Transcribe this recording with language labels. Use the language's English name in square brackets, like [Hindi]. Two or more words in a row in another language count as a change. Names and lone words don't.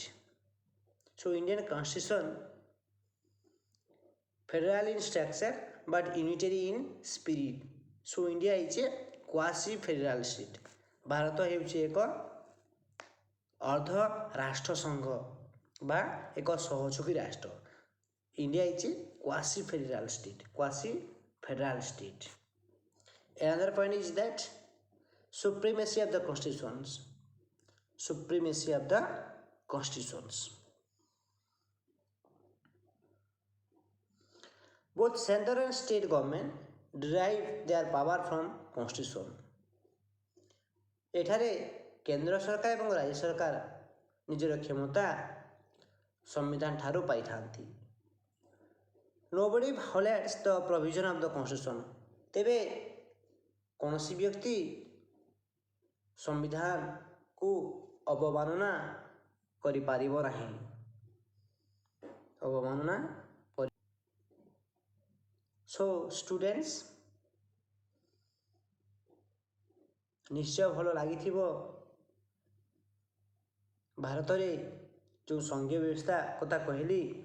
[English] So Indian constitution federal in structure but unitary in spirit. So India is a quasi federal state. [Odia] ଭାରତ ହେଉଛି ଏକ ଅର୍ଦ୍ଧ ରାଷ୍ଟ୍ର ସଂଘ ବା ଏକ ସହଯୋଗୀ ରାଷ୍ଟ୍ର। [English] India is a quasi federal state. quasi federal state. Another point is that supremacy of the constitutions. Supremacy of the constitutions. Both central and state government derive their power from constitution. [Odia] ଏଠାରେ କେନ୍ଦ୍ର ସରକାର ଏବଂ ରାଜ୍ୟ ସରକାର ନିଜର କ୍ଷମତା ସମ୍ବିଧାନ ଠାରୁ ପାଇଥାନ୍ତି। [English] Nobody violates the provision of the constitution. [Odia] ତେବେ କୌଣସି ବ୍ୟକ୍ତି ସମ୍ବିଧାନକୁ ଅବମାନନା କରିପାରିବ ନାହିଁ। [English] ଅବମାନନା So students, [Odia] ନିଶ୍ଚୟ ଭଲ ଲାଗିଥିବ ଭାରତରେ ଯେଉଁ ସଂଘୀୟ ବ୍ୟବସ୍ଥା କଥା କହିଲି।